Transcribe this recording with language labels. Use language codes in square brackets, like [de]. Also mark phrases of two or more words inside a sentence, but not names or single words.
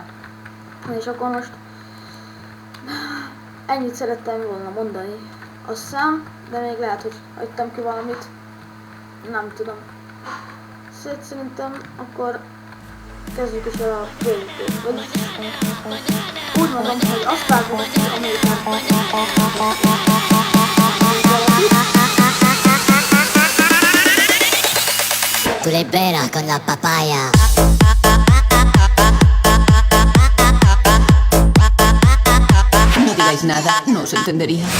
[hu] És akkor most ennyit szerettem volna mondani, azt hiszem, de még lehet, hogy hagytam ki valamit. Nem tudom. Szerintem akkor kezdjük is el a PvP-t. Úgy mondom, hogy azt vágom, amelyikben [es] Tu le vera con la papaya. No digáis nada, no os entendería.